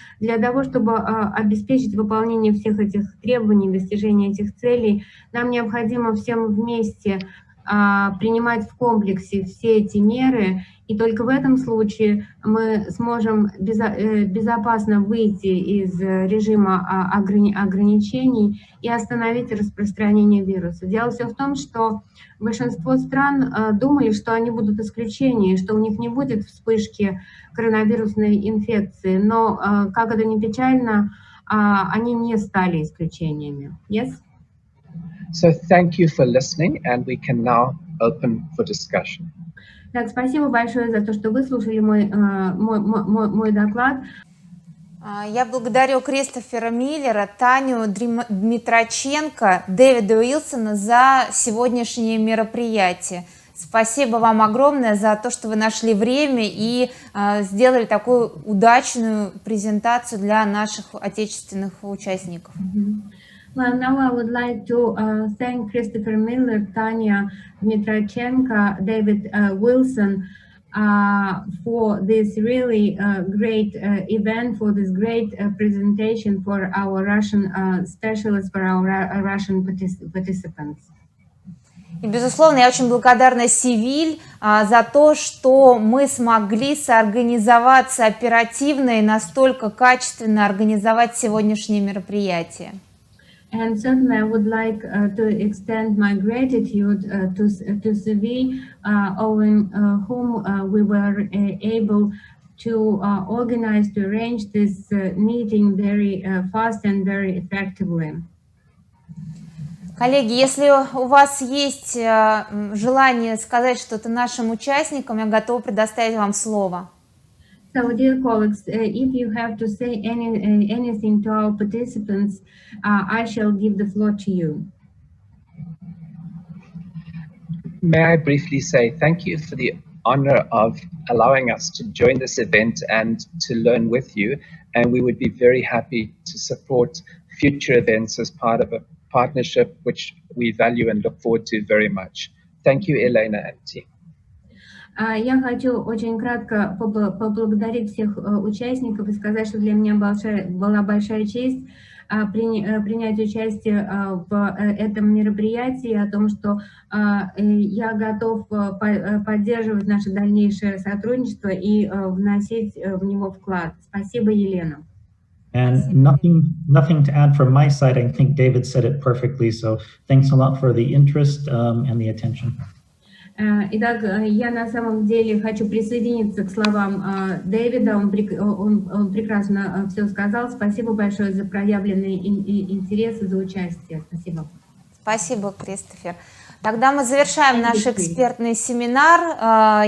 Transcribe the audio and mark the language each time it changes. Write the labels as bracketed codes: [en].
[ru] Для того, чтобы обеспечить выполнение всех этих требований, достижение этих целей, нам необходимо всем вместе принимать в комплексе все эти меры, и только в этом случае мы сможем безопасно выйти из режима ограничений и остановить распространение вируса. Дело все в том, что большинство стран думали, что они будут исключением, что у них не будет вспышки коронавирусной инфекции, но, как это ни печально, они не стали исключениями. [en] Yes? So thank you for listening, and we can now open for discussion. [ru] Так, спасибо большое за то, что вы слушали мой доклад. Я благодарю Кристофера Миллера, Таню Дмитроченко, Дэвида Уилсона за сегодняшнее мероприятие. Спасибо вам огромное за то, что вы нашли время и сделали такую удачную презентацию для наших отечественных участников. [en] Well, now I would like to thank Christopher Miller, Tanya Dmitrochenko, David Wilson for this really great event, for this great presentation for our Russian specialists, for our Russian participants. [ru] И, безусловно, я очень благодарна Севиль за то, что мы смогли соорганизоваться оперативно и настолько качественно организовать сегодняшнее мероприятие. [en] And certainly I would like to extend my gratitude to Seville, owing whom we were able to organize, to arrange this meeting very fast and very effectively. [ru] Коллеги, если у вас есть желание сказать что-то нашим участникам, я готова предоставить вам слово. [en] So, dear colleagues, if you have to say anything to our participants, I shall give the floor to you. May I briefly say thank you for the honor of allowing us to join this event and to learn with you. And we would be very happy to support future events as part of a partnership which we value and look forward to very much. Thank you, Elena and team. [ru] Я хочу очень кратко поблагодарить всех участников и сказать, что для меня была большая честь принять участие в этом мероприятии, о том, что я готов поддерживать наше дальнейшее сотрудничество и вносить в него вклад. Спасибо, Елена. [en] And nothing to add from my side. I think David said it perfectly. So thanks a lot for the interest and the attention. [ru] Итак, я на самом деле хочу присоединиться к словам Дэвида, он прекрасно все сказал. Спасибо большое за проявленный интерес и за участие. Спасибо. Спасибо, Кристофер. Тогда мы завершаем наш экспертный семинар.